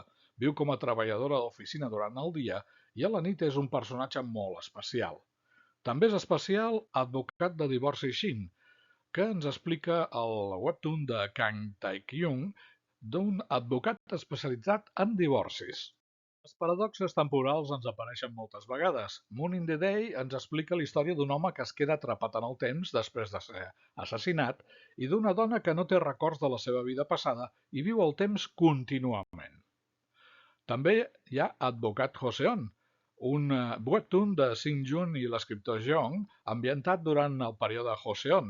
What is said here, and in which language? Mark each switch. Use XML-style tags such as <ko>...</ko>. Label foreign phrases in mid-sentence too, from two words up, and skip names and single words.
<ca>Viu com a treballadora d'oficina durant el dia i a la nit és un personatge molt especial. També és especial Advocat de divorci Shin, que ens explica el webtoon de Kang Tae-kyung d'un advocat especialitzat en divorcis. Els paradoxes temporals ens apareixen moltes vegades. Moon in the Day ens explica la història d'un home que es queda atrapat en el temps després de ser assassinat i d'una dona que no té records de la seva vida passada i viu el temps contínuament. També hi ha Advocat Joseon, un webtoon de Shin Jun i l'escriptor Jeong, ambientat durant el període Joseon.</ca>